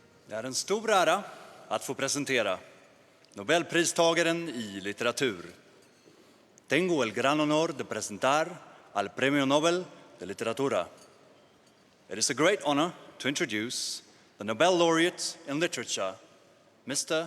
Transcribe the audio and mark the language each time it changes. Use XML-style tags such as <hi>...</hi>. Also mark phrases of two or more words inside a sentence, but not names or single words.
<sv>Det är en stor ära att få presentera nobelpristagaren i litteratur.</sv> <es>Tengo el gran honor de presentar al Premio Nobel de Literatura.</es> <en>It is a great honor to introduce the Nobel laureate in literature, Mr.</en>